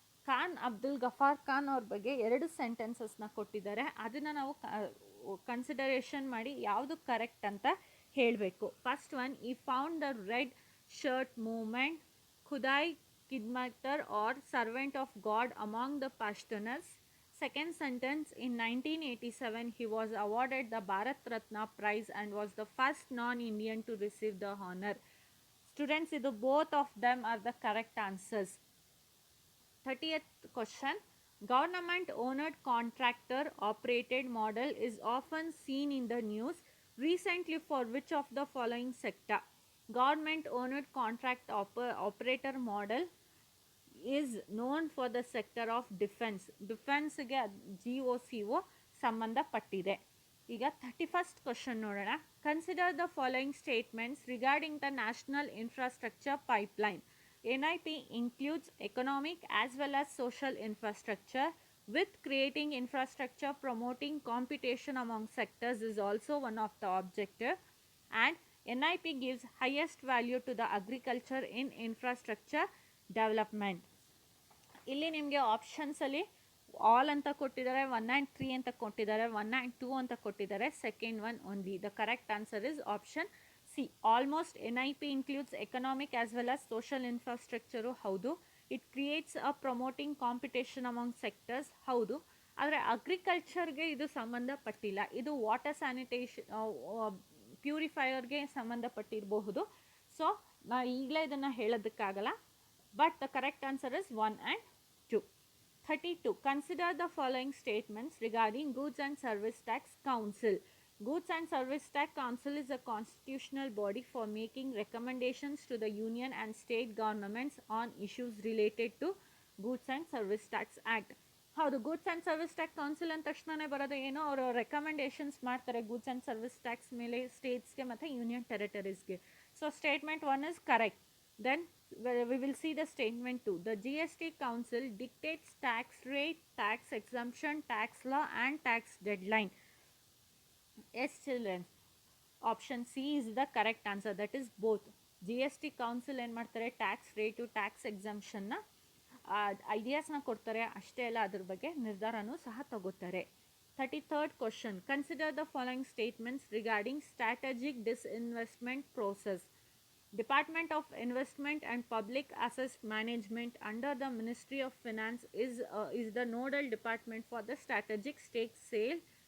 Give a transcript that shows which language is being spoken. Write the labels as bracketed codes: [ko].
[kn] ಖಾನ್ ಅಬ್ದುಲ್ ಗಫಾರ್ ಖಾನ್ ಅವ್ರ ಬಗ್ಗೆ 2 ಸೆಂಟೆನ್ಸಸ್ನ ಕೊಟ್ಟಿದ್ದಾರೆ. ಅದನ್ನು ನಾವು ಕನ್ಸಿಡರೇಷನ್ ಮಾಡಿ ಯಾವುದು ಕರೆಕ್ಟ್ ಅಂತ ಹೇಳಬೇಕು. [en] First one, he found the red shirt movement, Khudai Khidmatgar or servant of God among the Pashtuns. Second sentence, in 1987 he was awarded the Bharat Ratna prize and was the first non-Indian to receive the honor. Students, idu both of them are the correct answers. 30th question. Government owned contractor operated model is often seen in the news recently for which of the following sector? Government owned contract operator model is known for the sector of defense. [kn] ಡಿಫೆನ್ಸ್ಗೆ GOCO ಸಂಬಂಧಪಟ್ಟಿದೆ. ಈಗ 31st question ನೋಡೋಣ. [en] Consider the following statements regarding the national infrastructure pipeline. NIP includes economic as well as social infrastructure. With creating infrastructure, promoting competition among sectors is also one of the objective, and NIP gives highest value to the agriculture in infrastructure development. [kn] ಇಲ್ಲಿ ನಿಮಗೆ ಆಪ್ಷನ್ಸಲ್ಲಿ all ಅಂತ ಕೊಟ್ಟಿದ್ದಾರೆ, 1 and 3 ಅಂತ ಕೊಟ್ಟಿದ್ದಾರೆ, 1 and 2 ಅಂತ ಕೊಟ್ಟಿದ್ದಾರೆ, second one only. [en] The correct answer is option C. Almost NIP includes economic as well as social infrastructure ಹೌದು. It creates a promoting competition among sectors ಹೌದು. [kn] ಆದರೆ ಅಗ್ರಿಕಲ್ಚರ್ಗೆ ಇದು ಸಂಬಂಧಪಟ್ಟಿಲ್ಲ. ಇದು ವಾಟರ್ ಸ್ಯಾನಿಟೇಷನ್ ಪ್ಯೂರಿಫೈಯರ್ಗೆ ಸಂಬಂಧಪಟ್ಟಿರಬಹುದು. ಸೊ ನಾ ಈಗಲೇ ಇದನ್ನು ಹೇಳೋದಕ್ಕಾಗಲ್ಲ. [en] But the correct answer is 1 and 2. 32. Consider the following statements regarding Goods and Service Tax Council. Goods and Service Tax Council is a constitutional body for making recommendations to the union and state governments on issues related to Goods and Service Tax Act. [kn] ಹೌದು, goods and service tax council ಅಂದ ತಕ್ಷಣವೇ ಬರೋದು ಏನೋ ಅವರು recommendations ಮಾಡ್ತಾರೆ goods and service tax ಮೇಲೆ ಸ್ಟೇಟ್ಸ್ಗೆ ಮತ್ತು union ಟೆರಿಟರೀಸ್ಗೆ. [en] So statement 1 is correct. Then we will see the statement 2. The GST Council dictates tax rate, tax exemption, tax law and tax deadline. Yes children, option C is the correct answer. That is both. [kn] GST Council ಏನು ಮಾಡ್ತಾರೆ, tax rate, tax ಎಕ್ಸಂಪ್ಷನ್ನ ಐಡಿಯಾಸ್ನ ಕೊಡ್ತಾರೆ, ಅಷ್ಟೇ ಅಲ್ಲ ಅದ್ರ ಬಗ್ಗೆ ನಿರ್ಧಾರನೂ ಸಹ ತಗೋತಾರೆ. [en] 33rd question. Consider the following statements regarding strategic disinvestment process. Department of Investment and Public Assets Management under the Ministry of Finance is the nodal department for the strategic stake sale.